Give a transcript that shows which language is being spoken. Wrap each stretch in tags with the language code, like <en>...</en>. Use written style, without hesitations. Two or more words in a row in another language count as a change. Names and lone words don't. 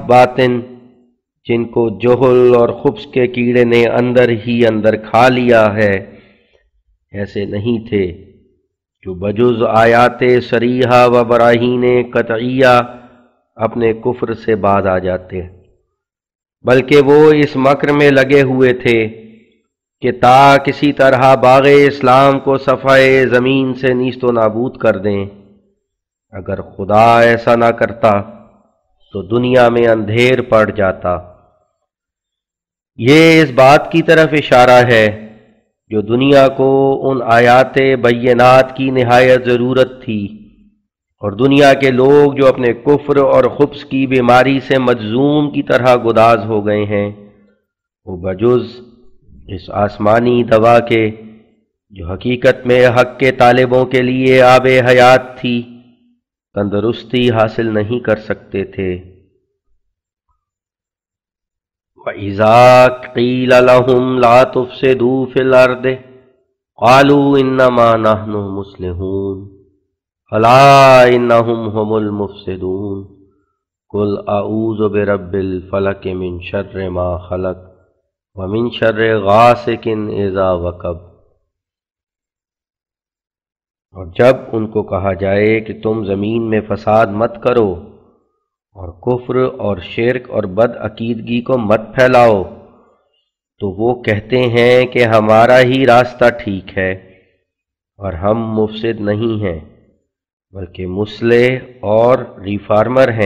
<ur>باطن جن کو جہل اور خبث کے کیڑے نے اندر ہی اندر کھا لیا ہے ایسے نہیں تھے جو بجز آیات صریحہ و براہین قطعیہ اپنے کفر سے باز آ جاتے، بلکہ وہ اس مکر میں لگے ہوئے تھے کہ تا کسی طرح باغ اسلام کو صفحہ زمین سے نیست و نابود کر دیں۔ اگر خدا ایسا نہ کرتا تو دنیا میں اندھیر پڑ جاتا۔ یہ اس بات کی طرف اشارہ ہے جو دنیا کو ان آیات بینات کی نہایت ضرورت تھی، اور دنیا کے لوگ جو اپنے کفر اور خبث کی بیماری سے مجذوم کی طرح گداز ہو گئے ہیں وہ بجز اس آسمانی دوا کے جو حقیقت میں حق کے طالبوں کے لیے آب حیات تھی تندرستی حاصل نہیں کر سکتے تھے۔</ur> <ar>وَإِذَا قِيلَ لَهُمْ لَا تُفْسِدُوا فِي الْأَرْضِ قَالُوا إِنَّمَا نَحْنُ مُصْلِحُونَ أَلَا إِنَّهُمْ هُمُ الْمُفْسِدُونَ قُلْ أَعُوذُ بِرَبِّ الْفَلَقِ مِنْ شَرِّ مَا خَلَقَ وَمِنْ شَرِّ غَاسِقٍ إِذَا وَقَبَ۔</ar> <ur>اور جب ان کو کہا جائے کہ تم زمین میں فساد مت کرو اور کفر اور شرک اور بد عقیدگی کو مت پھیلاؤ تو وہ کہتے ہیں کہ ہمارا ہی راستہ ٹھیک ہے اور ہم مفسد نہیں ہیں بلکہ مصلح اور ریفارمر ہیں۔</ur>